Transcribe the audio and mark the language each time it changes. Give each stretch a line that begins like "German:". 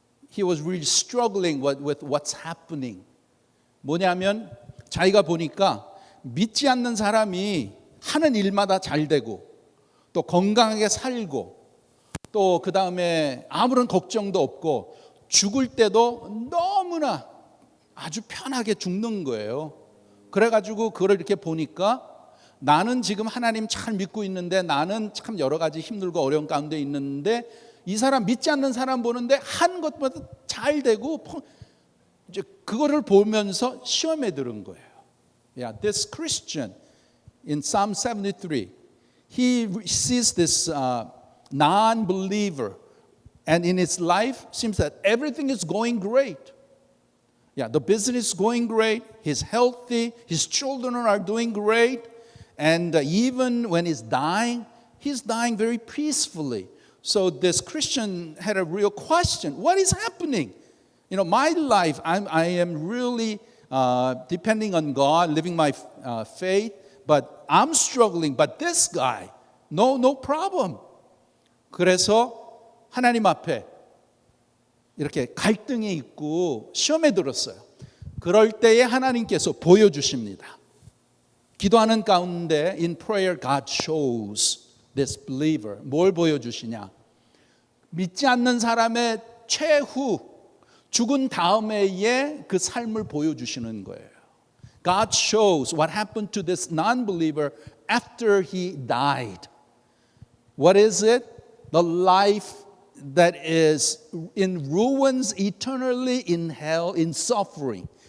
English: He was really struggling with what's happening.
Korean: 뭐냐면 자기가 보니까 믿지 않는 사람이 하는 일마다 잘 되고 또 건강하게 살고 또 그 다음에 아무런 걱정도 없고 죽을 때도 너무나 아주 편하게 죽는 거예요. 그래가지고 그걸 이렇게 보니까 나는 지금 하나님 잘 믿고 있는데 나는 참 여러 가지 힘들고 어려운 가운데 있는데 이 사람 믿지 않는 사람 보는데 한 것보다 잘 되고 이제 그거를 보면서 시험에 들은 거예요.
English: Yeah, this Christian in Psalm 73, he sees this non-believer, and in his life seems that everything is going great. Yeah, the business is going great. He's healthy. His children are doing great, and even when he's dying very peacefully. So this Christian had a real question: what is happening? My life, I am really depending on God, living my faith, but I'm struggling. But this guy, no problem.
Korean: 그래서 하나님 앞에 이렇게 갈등이 있고 시험에 들었어요. 그럴 때에 하나님께서 보여주십니다. 기도하는 가운데
English: in prayer God shows this believer.
Korean: 뭘 보여주시냐? 믿지 않는 사람의 최후 죽은 다음에의 그 삶을 보여주시는 거예요.
English: God shows what happened to this non-believer after he died. What is it? The life that is in ruins eternally in hell, in suffering.